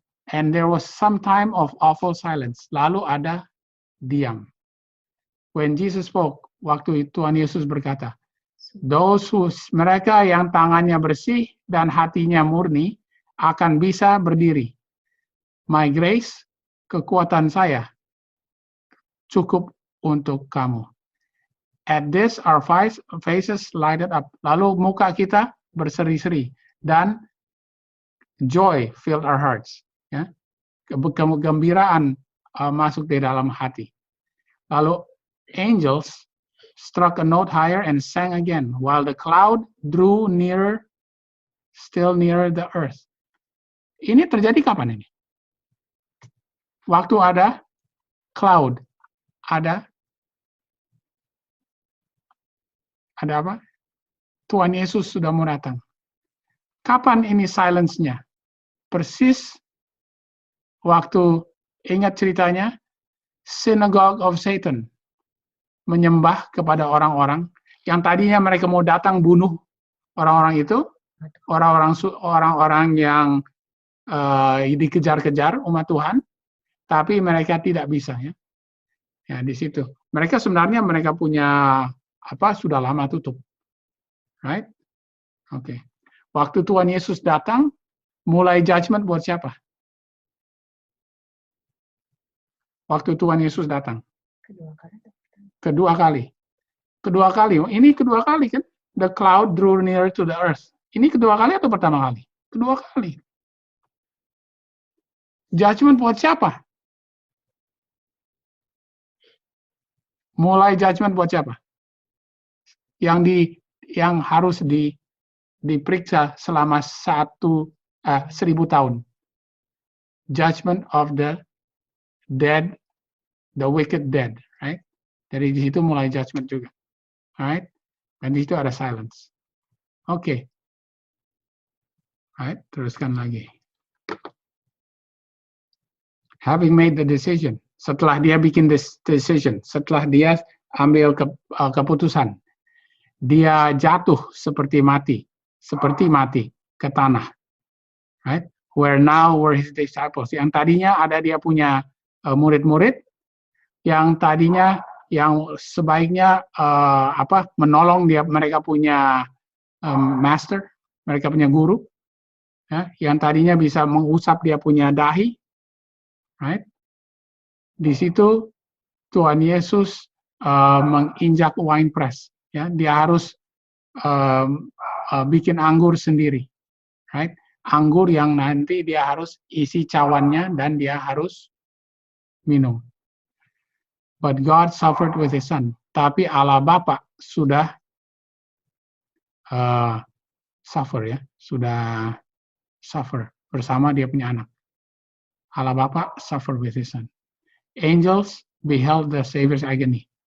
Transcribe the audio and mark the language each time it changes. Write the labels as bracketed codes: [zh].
[en] And there was some time of awful silence. [id] Lalu ada diam. [en] When Jesus spoke, [id] waktu Tuhan Yesus berkata, mereka yang tangannya bersih dan hatinya murni akan bisa berdiri. [en] My grace, [id] kekuatan saya, cukup untuk kamu. [en] At this, our faces lighted up. [id] Lalu muka kita berseri-seri dan [en] joy filled our hearts. [id] Ya, kegembiraan masuk di dalam hati. [en] Lalu angels struck a note higher and sang again, while the cloud drew nearer, still nearer the earth. [id] Ini terjadi kapan ini? Waktu ada cloud, ada apa? Tuhan Yesus sudah mau datang. Kapan ini silence-nya? Persis waktu, ingat ceritanya, Synagogue of Satan menyembah kepada orang-orang yang tadinya mereka mau datang bunuh orang-orang itu, orang-orang yang dikejar-kejar umat Tuhan, tapi mereka tidak bisa, ya. Ya, di situ. Mereka sebenarnya punya sudah lama tutup. Right? Oke. Waktu Tuhan Yesus datang, mulai judgment buat siapa? Waktu Tuhan Yesus datang. Kedua kali. Kedua kali. Ini kedua kali kan? [en] The cloud drew near to the earth. [id] Ini kedua kali atau pertama kali? Kedua kali. Judgment buat siapa? Mulai judgment buat siapa? Yang harus diperiksa selama 1000 tahun. [en] Judgment of the dead, the wicked dead, right? [id] Dari di situ mulai judgment juga, right? Dan di situ ada silence. Oke. Right, teruskan lagi. [en] Having made the decision, [id] setelah dia bikin decision, setelah dia ambil keputusan, dia jatuh seperti mati ke tanah. Right? [en] Where now were his disciples. [id] Yang tadinya ada dia punya murid-murid, yang tadinya yang sebaiknya menolong dia, mereka punya master, mereka punya guru, ya, yang tadinya bisa mengusap dia punya dahi. Right? Di situ Tuhan Yesus menginjak wine press, ya, dia harus bikin anggur sendiri, right? Anggur yang nanti dia harus isi cawannya dan dia harus minum. [en] But God suffered with His Son. [id] Tapi Allah Bapa sudah suffer, ya, sudah suffer bersama dia punya anak. [en] Allah Bapa suffer with His Son. Angels beheld the Savior's agony.